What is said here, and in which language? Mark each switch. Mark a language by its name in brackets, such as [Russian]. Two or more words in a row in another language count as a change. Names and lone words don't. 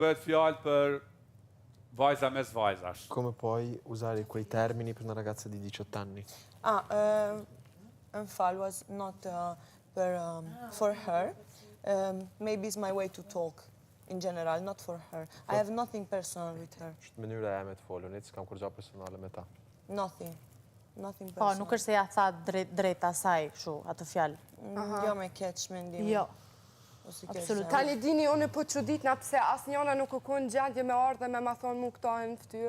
[Albanian] bëhet fjalë për vajza mes vajzash. [Italian] Come puoi usare quei termini per una ragazza di 18 anni? [English] Unfall was not for her. Maybe it's my way to talk in general, not for her. I have nothing personal with her. [Albanian] Është mënyra e me të folunit, s'kam kur gjë personale me ta. [English] Nothing. Nothing [Albanian] Po, personal. nuk është se ja tha drejt asaj, kështu, atë fjalë. Jo me keq mendim. Jo. Absolut. Tani dini, unë po çuditna pse asnjëna nuk u kon gjendje me ardhe me ma thonë mu këto në fytyrë.